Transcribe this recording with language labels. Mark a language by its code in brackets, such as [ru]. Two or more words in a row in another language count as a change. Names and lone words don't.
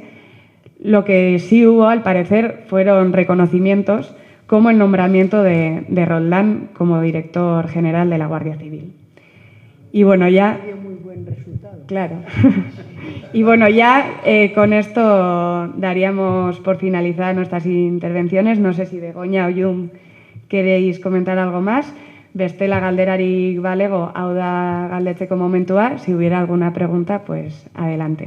[es] Lo que sí hubo, al parecer, fueron reconocimientos, como el nombramiento de Roldán como director general de la Guardia Civil. Y bueno, ya... Muy buen resultado. Claro. Y bueno, ya con esto daríamos por finalizadas nuestras intervenciones. No sé si Begoña o Jun queréis comentar algo más. [eu] Bestela galderarik balego, hau da galdetzeko momentua. [es] Si hubiera alguna pregunta, pues adelante.